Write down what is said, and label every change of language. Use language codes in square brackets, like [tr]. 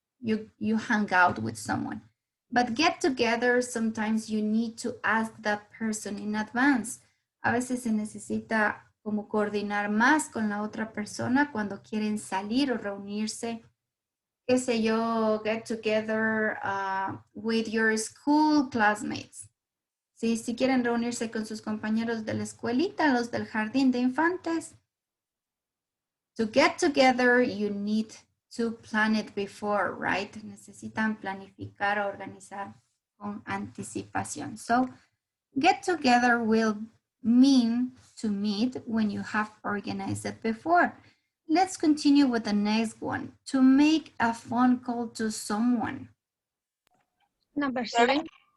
[en] You hang out with someone. But get together, sometimes you need to ask that person in advance. [es] A veces se necesita como coordinar más con la otra persona cuando quieren salir o reunirse. Qué sé yo, [en] get together with your school classmates. [es] Sí, si quieren reunirse con sus compañeros de la escuelita, los del jardín de infantes. [en] To get together, you need to plan it before, right? [es] Necesitan planificar o organizar con anticipación. [en] So, get together will mean to meet when you have organized it before. Let's continue with the next one. To make a phone call to someone. Number 7.